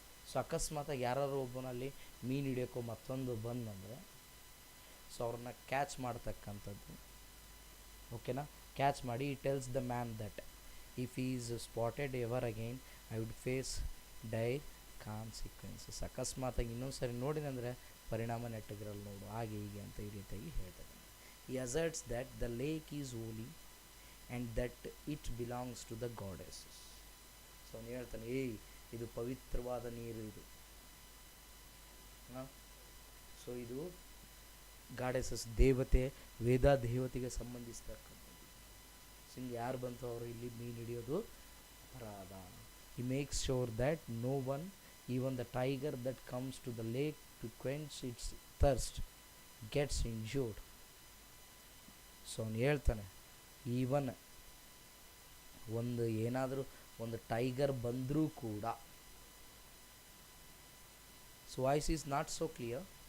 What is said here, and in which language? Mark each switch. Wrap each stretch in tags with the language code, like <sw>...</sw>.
<kn>So ಅಕಸ್ಮಾತಾಗಿ ಯಾರು ಒಬ್ಬನಲ್ಲಿ ಮೀನು ಹಿಡಿಯೋಕ್ಕೋ ಮತ್ತೊಂದು ಬಂದಂದರೆ ಸೊ ಅವ್ರನ್ನ ಕ್ಯಾಚ್ ಮಾಡ್ತಕ್ಕಂಥದ್ದು. ಓಕೆನಾ, ಕ್ಯಾಚ್ ಮಾಡಿ</kn> <en>He tells the man that if is spotted ever again I would face dire consequences.</en> <kn>ಅಕಸ್ಮಾತಾಗಿ ಇನ್ನೊಂದು ಸರಿ ನೋಡಿದಂದರೆ ಪರಿಣಾಮ ನೆಟ್ಟಗಿರಲ್ಲ ನೋಡು, ಹಾಗೆ ಹೀಗೆ ಅಂತ ಈ ರೀತಿಯಾಗಿ ಹೇಳ್ತಾರೆ.</kn> <en>He asserts that the lake is holy and that it belongs to the goddesses.</en> <kn>So ಅವನು ಹೇಳ್ತಾನೆ, ಇದು ಪವಿತ್ರವಾದ ನೀರು ಇದು. ಸೊ ಇದು ಗಾಡೆಸಸ್ ದೇವತೆ, ವೇದ ದೇವತೆಗೆ ಸಂಬಂಧಿಸಿರ್ತಕ್ಕಂಥದ್ದು. ಸೊ ಹಿಂಗೆ ಯಾರು ಬಂತು ಅವರು ಇಲ್ಲಿ ಮೀನು ಹಿಡಿಯೋದು ಅಪರಾಧ.</kn> <en>He makes sure that no one, even the tiger that comes to the lake to quench its thirst, gets injured.</en> <kn>So ಅವನು ಹೇಳ್ತಾನೆ, ಈವನ್ ಒಂದು ಏನಾದರೂ ಒಂದು ಟೈಗರ್ ಬಂದರೂ ಕೂಡ.</kn> <en>So voice is not so clear.</en>